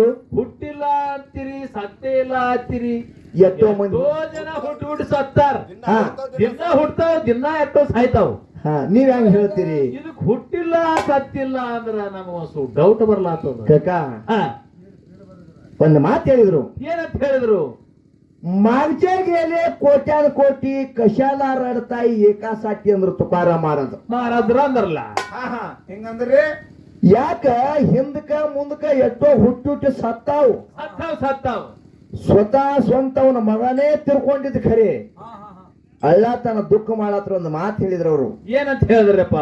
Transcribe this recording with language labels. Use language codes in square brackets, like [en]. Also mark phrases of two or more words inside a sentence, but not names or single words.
[kn] ಹುಟ್ಟಿಲ್ಲ ಅಂತೀರಿ ಸತ್ತೇ ಇಲ್ಲ ಅಂತೀರಿ ಎಷ್ಟೋ ಮಂದಿ ಜನ ಹುಟ್ಟು ಸತ್ತಾರ ದಿನ ಹುಡ್ತಾವ ದಿನ ಎಷ್ಟೋ ಸಾಯ್ತಾವ ನೀವ್ ಹೆಂಗ್ ಹೇಳ್ತೀರಿ ಇದಕ್ ಹುಟ್ಟಿಲ್ಲ ಸತ್ತಿಲ್ಲ ಅಂದ್ರ ನಮಗ ಸ್ವಲ್ಪ ಡೌಟ್ ಬರ್ಲಾತದ ಕಕ್ಕ ಒಂದು ಮಾತು ಹೇಳಿದ್ರು ಏನಂತ ಹೇಳಿದ್ರು [mr] मागच्या गेले कोट्यान कोटी कशाला रडताय एकासाठी अंದ್ರ तुकाराम महाराज [kn] ಮಹಾರಾಜ್ರ ಅಂದ್ರಲ್ಲ ಹೆಂಗಂದ್ರೆ ಯಾಕ ಹಿಂದಕ ಮುಂದಕ ಎಷ್ಟೋ ಹುಟ್ಟುಟ್ಟು ಸತ್ತಾವ್ ಸತ್ತಾವ್ ಸ್ವತಃ ಸ್ವಂತವನ ಮಗನೇ ತಿರ್ಕೊಂಡಿದ್ ಖರೆ ಅಳ್ಳ ತನ್ನ ದುಃಖ ಮಾಡತ್ರ ಒಂದು ಮಾತು ಹೇಳಿದ್ರು ಅವರು ಏನಂತ ಹೇಳಿದ್ರಪ್ಪ